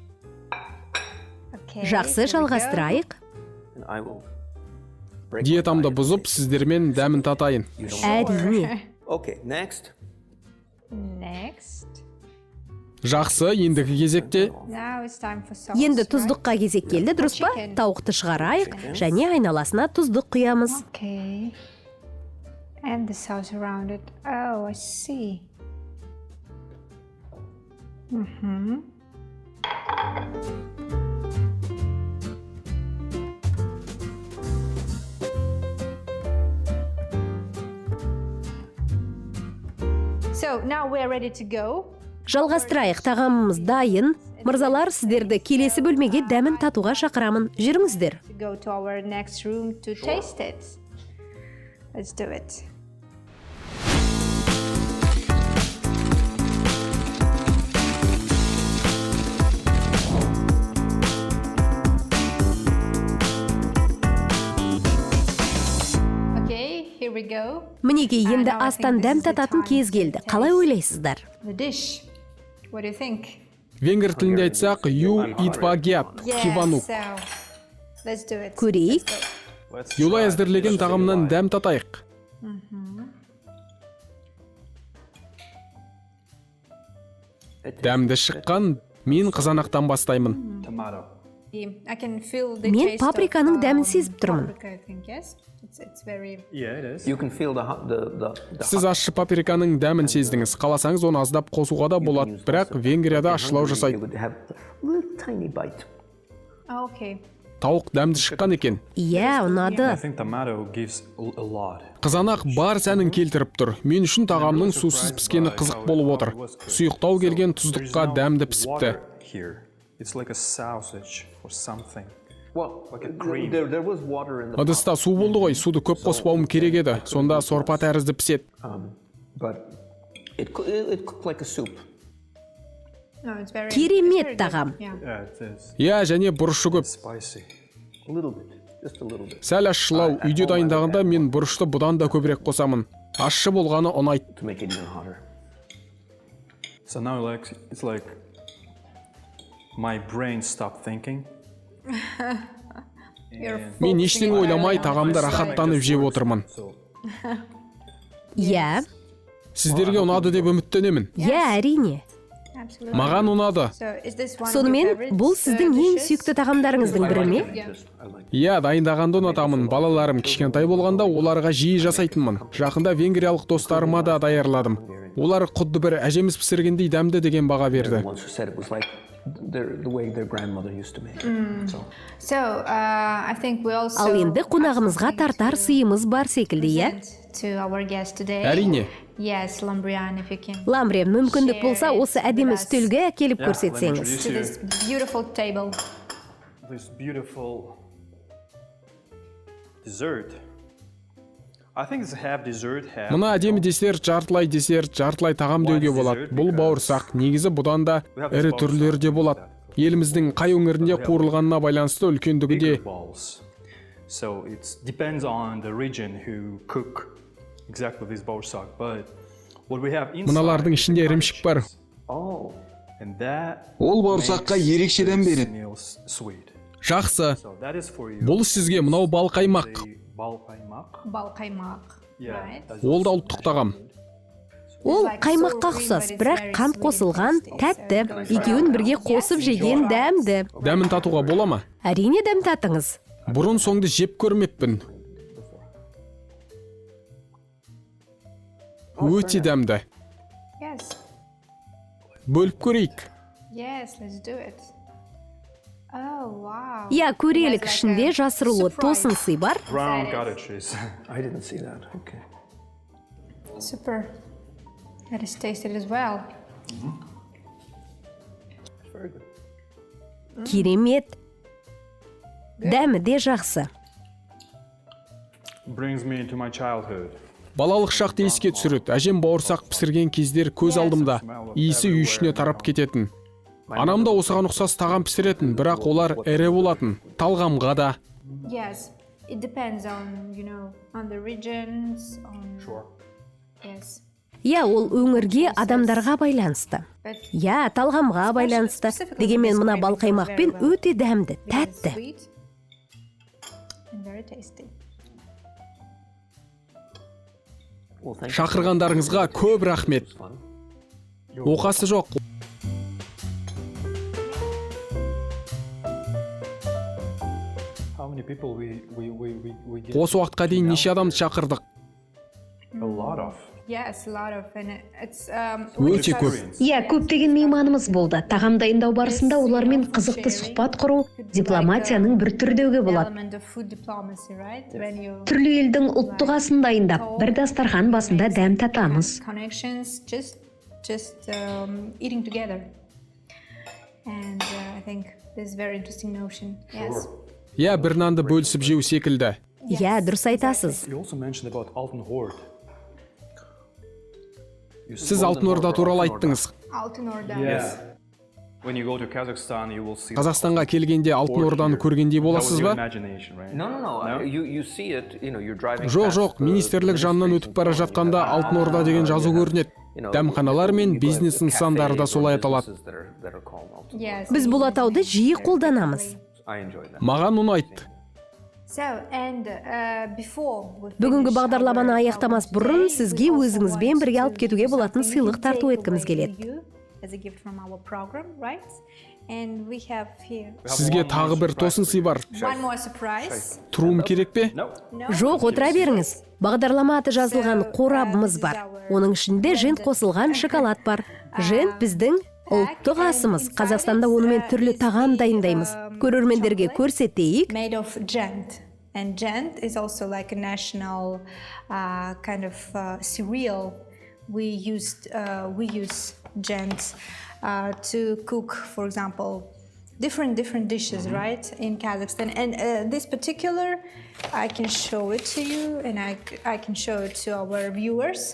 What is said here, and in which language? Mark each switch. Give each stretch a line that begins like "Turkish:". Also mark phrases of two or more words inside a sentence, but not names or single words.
English: Okay,
Kazakh: Жақсы,
English: here we go.
Kazakh: жалғастырайық.
English: And I will break
Kazakh: Диетамды бұзып, сіздермен дәмін татайын. Әрине.
English: Okay, next. Next.
Kazakh: Жақсы, ендігі кезекте
English: Now it's time for sauce.
Kazakh: Енді
English: right?
Kazakh: тұздыққа кезек келді, дұрыс па?
English: Chicken.
Kazakh: Тауықты шығарайық және айналасына тұздық құямыз.
English: Okay. And the sauce around it. Oh, I see. So now we're ready to go.
Kazakh: Жалғастырайық, тағамымыз дайын. Мырзалар, сіздерді келесі бөлмеге дәмін татуға шақырамын. Жүріңіздер.
English: To go to our next room to taste it. Let's do it. Okay, here we go.
Kazakh: Мінекей, енді астан дәм тататын кез келді. Қалай ойлайсыздар?
English: The dish. What do you think?
Kazakh: венгр тілінде айтсақ,
Hungarian: jó étvágyat kívánok.
English: So, let's do it.
Kazakh: Көрейік. Юлай әзірлеген тағамнан дәм татайық. Дәмді шыққан, мен қызанақтан бастаймын.
English: Tomato. I can feel the
Kazakh: Мен
English: taste
Kazakh: паприканың
English: of,
Kazakh: дәмін сезіп тұрмын.
English: paprika, I think, yes? It's very... Yeah, it is. You can feel the
Kazakh: Сіз ащы паприканың дәмін сездіңіз. Қаласаңыз оны аздап қосуға да болады, бірақ Венгрияда ащылау
English: You
Kazakh: жасайды.
English: would have a little tiny bite. Oh, okay.
Kazakh: Тауық дәмді шыққан екен. Иә, ұнады. I think tomato gives a lot. Қызанақ бар сәнін келтіріп тұр. Мен үшін тағамның сусыз піскені қызық болып отыр. Сұйықтау келген тұздыққа дәмді пісіпті.
English: Here. It's like a sausage or something. Well, Like a cream. there was water in the pot,
Kazakh: ыдыста су болды ғой, суды көп қоспауым керек еді. Сонда сорпа тәрізді піседі.
English: but it cooked like a soup. No, it's very.
Kazakh: Керемет тағам.
English: Yeah. Yeah, it is.
Kazakh: Иә, және бұрышы көп.
English: Spicy. A little bit, just a little bit.
Kazakh: Сәл ащылау, үйде дайындағанда мен бұрышты бұдан да көбірек қосамын. Ащы болғаны ұнайды.
English: To make it even hotter. So now it's like my brain stopped thinking.
Kazakh: Мен ештеңе ойламай тағамды рахаттанып жеп отырмын. Иә, Сіздерге ұнады деп үміттенемін. иә, әрине.
English: Absolutely.
Kazakh: Маған ұнады.
English: So is this one of your
Kazakh: Сонымен,
English: favorites,
Kazakh: бұл сіздің ең
English: dishes?
Kazakh: сүйікті тағамдарыңыздың бірі ме?
English: I like
Kazakh: Иә, дайындағанды ұнатамын. Балаларым кішкентай болғанда оларға жиі жасайтынмын. Жақында венгриялық достарыма да даярладым. Олар құдды бір әжеміз пісіргендей дәмді деген баға берді.
English: once who said it was like the way their grandmother used to make it. So So I think we also.
Kazakh: Ал енді қонағымызға тартар сыйымыз бар секілді, иә?
English: present to our guest today.
Kazakh: Әрине.
English: Yes, Lambrian, if you can.
Kazakh: Ламбре, мүмкіндік болса, осы әдемі үстелге әкеліп
English: Yeah, let me
Kazakh: көрсетсеңіз.
English: introduce To you this beautiful table. this beautiful dessert. I think it's half dessert, half.
Kazakh: Мына әдемі десерт, жартылай тағам деуге болады. Бұл бауырсақ, негізі бұдан да ірі түрлері де болады. Еліміздің қай өңірінде қуырылғанына байланысты үлкендігі де.
English: Bigger balls. So it depends on the region who cook exactly this bauersack. But what we have inside.
Kazakh: Мыналардың ішінде ірімшік бар.
English: oh, And that
Kazakh: Ол бауырсаққа
English: makes
Kazakh: ерекше дәм
English: this
Kazakh: береді.
English: meal sweet.
Kazakh: Жақсы.
English: So that is for you.
Kazakh: Бұл сізге мынау бал қаймақ.
English: The bal qaimaq. Balqaimaq. Yeah. Right? that's
Kazakh: Ол да ұлттық тағам. Ол қаймаққа ұқсас, бірақ қант қосылған, тәтті, екеуін бірге қосып жеген дәмді. Дәмін татуға бола ма? Әрине дәм татыңыз. Бұрын соңды жеп көрмеппін. Өте дәмді.
English: Yes.
Kazakh: Бөліп көрейік.
English: Yes, let's do it. Oh, wow.
Kazakh: Иә, көрелік ішінде жасырулы тосын сый бар.
English: brown cottage cheese. I didn't see that. Okay. Super. Let us taste it as well. Very good.
Kazakh: Керемет. Дәмі де жақсы. Brings me into my childhood. Балалық шақты еске түсіреді. Әжем бауырсақ пісірген кездер көз алдымда. Иісі үй ішіне тарап кететін. Анам да осыған ұқсас тағам пісіретін, бірақ олар ірі болатын. Талғамға да.
English: Yes, it depends on, on the regions, on... Sure. Yes.
Kazakh: Иә, ол өңірге, адамдарға байланысты. But Иә, талғамға байланысты. Дегенмен мына балқаймақпен өте дәмді, тәтті.
English: sweet and very tasty. Well, thank you.
Kazakh: Шақырғандарыңызға көп рахмет. Оқасы жоқ.
English: How many people we get?
Kazakh: Осы уақытқа дейін неше адамды шақырдық?
English: A lot of. Yes, a lot of, and it's
Kazakh: Өте көп. Иә, көптеген мейманымыз болды. Тағам дайындау барысында олармен қызықты сұхбат құру дипломатияның бір түрі деуге болады.
English: element of food diplomacy, right? When you
Kazakh: Түрлі елдің ұлттық асын дайындап, бір дастархан басында дәм татамыз.
English: connections, just eating together, and I think this is very interesting notion. Yes.
Kazakh: Иә, бір нанды бөлісіп жеу секілді. Иә, дұрыс айтасыз.
English: You also mentioned about Altın Horde.
Kazakh: Сіз Алтын Орда туралы айттыңыз.
English: Altın Orda. Yes. When you go to Kazakhstan, you will see.
Kazakh: Қазақстанға келгенде Алтын Орданы көргендей
English: That was
Kazakh: боласыз
English: your
Kazakh: ба?
English: imagination, right? No. You see it. You're driving.
Kazakh: Жоқ,
English: past
Kazakh: жоқ,
English: the
Kazakh: министрлік жанынан өтіп бара жатқанда Алтын Орда деген жазу көрінеді. Дәмханалар мен бизнес нысандары да солай аталады.
English: that are called Altın. Yes.
Kazakh: Біз бұл атауды жиі қолданамыз.
English: I enjoy that.
Kazakh: Маған ұнайды.
English: So, and before we
Kazakh: Бүгінгі
English: finish
Kazakh: бағдарламаны
English: our
Kazakh: аяқтамас
English: today,
Kazakh: бұрын
English: we
Kazakh: сізге
English: also
Kazakh: өзіңізбен
English: want
Kazakh: бірге алып кетуге
English: to
Kazakh: болатын
English: something
Kazakh: сыйлық тарту
English: take
Kazakh: еткіміз
English: away
Kazakh: келеді.
English: for you as a gift from our program, right? And we have here
Kazakh: Сізге тағы бір тосын сый бар.
English: one more surprise.
Kazakh: Тұруым керек пе?
English: No.
Kazakh: Жоқ, отыра беріңіз. Бағдарлама аты жазылған қорабымыз бар. Оның ішінде жент қосылған шоколад бар. Жент біздің ұлттық асымыз. Қазақстанда онымен түрлі тағам дайындаймыз. Көрермендерге көрсетейік.
English: Made of gent. And gent is also like a national kind of cereal. We use gent to cook, for example, different dishes, right, in Kazakhstan. And this particular, I can show it to you, and I can show it to our viewers.